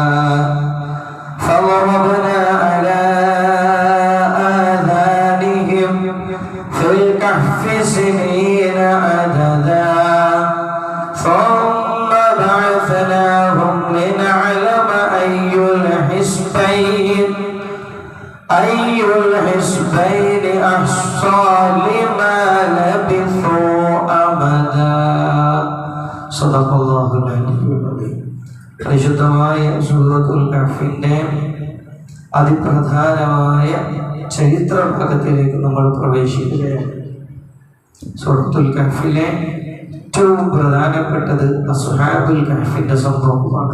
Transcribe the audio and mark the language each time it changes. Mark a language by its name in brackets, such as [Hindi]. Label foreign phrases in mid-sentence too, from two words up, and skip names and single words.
[Arabic] فضربنا على آذانهم في الكهف سنين عددا ثم بعثناهم لنعلم أي الحزبين أحصى لما لبثوا أمدا. صدق الله العلي العظيم. [Malayalam] പരിശുദ്ധമായ സൂറത്തുൽ കഹ്ഫിന്റെ അതിപ്രധാനമായ ചരിത്ര ഭാഗത്തിലേക്ക് നമ്മൾ പ്രവേശിക്കുകയാണ്. സൂറത്തുൽ കഹ്ഫിലെ ഏറ്റവും പ്രധാനപ്പെട്ടത് അസ്ഹാബുൽ കഹ്ഫിന്റെ സംഭവമാണ്.